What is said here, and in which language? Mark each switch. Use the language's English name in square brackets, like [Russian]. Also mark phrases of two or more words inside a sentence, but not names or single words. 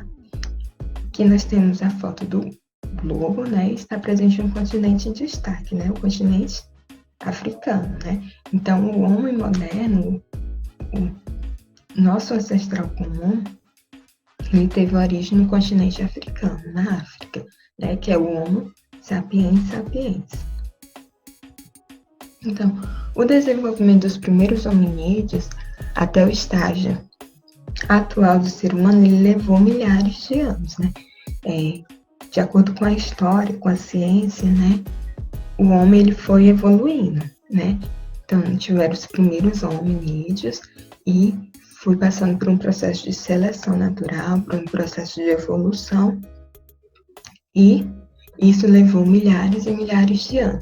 [Portuguese] Aqui nós temos a foto do globo, né? Está presente um continente em destaque, né? O continente africano, né? Então o homem moderno, o nosso ancestral comum, ele teve origem no continente africano, na África, né? Que é o Homo sapiens sapiens. Então, o desenvolvimento dos primeiros hominídeos até o estágio atual do ser humano, ele levou milhares de anos, né? De acordo com a história, com a ciência, né? O homem ele foi evoluindo, né? Então, tiveram os primeiros hominídeos e foi passando por um processo de seleção natural, por um processo de evolução, e isso levou milhares e milhares de anos.